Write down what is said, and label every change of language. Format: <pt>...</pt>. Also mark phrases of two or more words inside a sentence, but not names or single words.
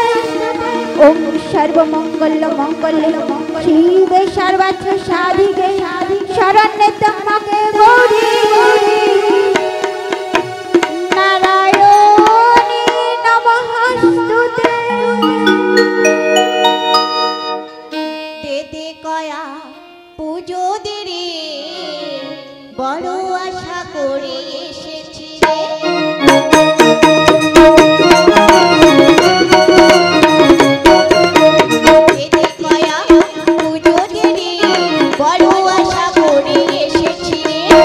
<sa>ओम सर्वमंगल मंगले शिवे सर्वार्थ साधिके शरण्ये त्र्यंबके गौरी नारायणी नमोस्तुते।</sa> <bn>দেদে কয়া পুজো দেরে বড় আশা করে এসেছি রে। দেদে কয়া পুজো দেরে বড় আশা করে এসেছি রে।</bn>